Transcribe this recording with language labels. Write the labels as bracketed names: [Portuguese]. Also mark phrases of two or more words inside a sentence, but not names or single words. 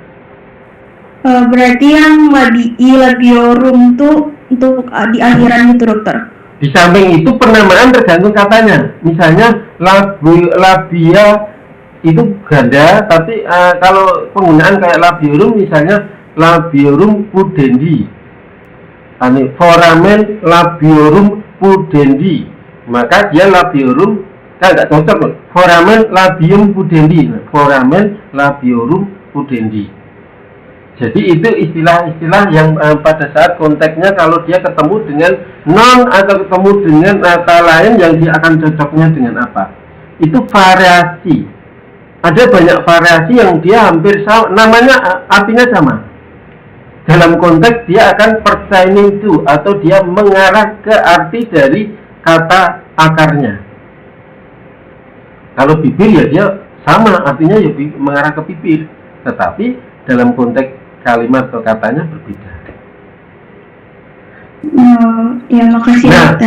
[Indonesian] Berarti yang labiorum itu untuk di akhiran itu dokter? Di samping itu penamaan tergantung katanya. Misalnya labia itu ganda, tapi kalau penggunaan kayak labiorum, misalnya [Latin] labiorum pudendi, foramen labiorum pudendi, [Indonesian] maka dia labiorum kan nggak cocok. [Latin] Foramen labium pudendi, foramen labiorum pudendi. [Indonesian] Jadi itu istilah-istilah yang pada saat konteksnya kalau dia ketemu dengan non atau ketemu dengan kata lain yang dia akan cocoknya dengan apa. Itu variasi. Ada banyak variasi yang dia hampir sama, namanya artinya sama. Dalam konteks dia akan [English] pertaining to [Indonesian] atau dia mengarah ke arti dari kata akarnya. Kalau bibir ya dia sama, artinya ya mengarah ke bibir. Tetapi dalam konteks kalimat atau katanya berbeda. Ya makasih dokter.